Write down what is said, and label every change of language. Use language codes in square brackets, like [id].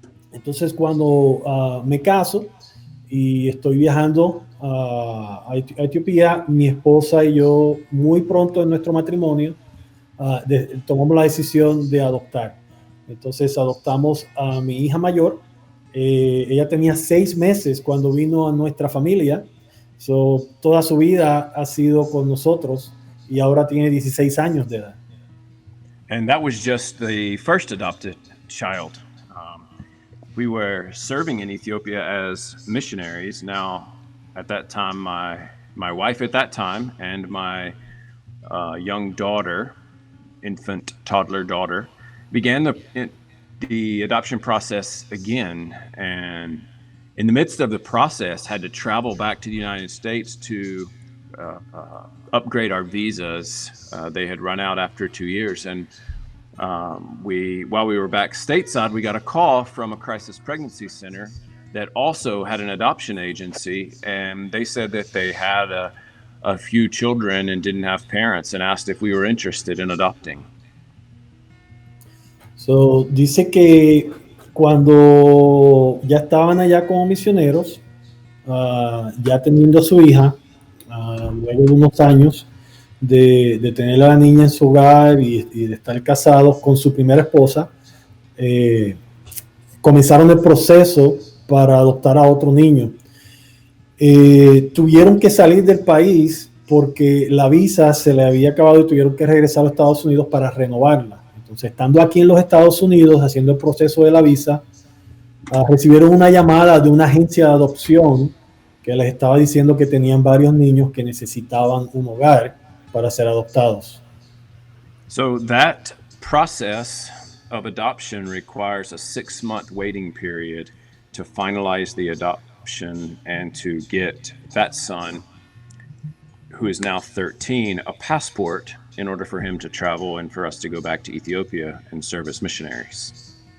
[es] Entonces, cuando me caso y estoy viajando a Etiopía, mi esposa y yo, muy pronto en nuestro matrimonio, tomamos la decisión de adoptar. Entonces adoptamos a mi hija mayor. Ella tenía 6 meses cuando vino a nuestra familia. Toda su vida ha sido con nosotros y ahora tiene 16 años de edad. [en] And that was just the first adopted child. We were serving in Ethiopia as missionaries. Now, at that time, my wife at that time and my young daughter, infant toddler daughter, began the adoption process again, and in the midst of the process had to travel back to the United States to upgrade our visas. They had run out after 2 years, and while we were back stateside, we got a call from a crisis pregnancy center that also had an adoption agency, and they said that they had a few children and didn't have parents and asked if we were interested in adopting. [es] So, dice que cuando ya estaban allá como misioneros, ya teniendo a su hija, luego de unos años de tener a la niña en su hogar y de estar casados con su primera esposa, comenzaron el proceso para adoptar a otro niño. Tuvieron que salir del país porque la visa se le había acabado y tuvieron que regresar a los Estados Unidos para renovarla. Entonces, estando aquí en los Estados Unidos haciendo el proceso de la visa, recibieron una llamada de una agencia de adopción que les estaba diciendo que tenían varios niños que necesitaban un hogar para ser adoptados. [en] So that process of adoption requires a 6-month waiting period to finalize the adoption and to get that son, who is now 13, a passport in order for him to travel and for us to go back to Ethiopia and serve as missionaries.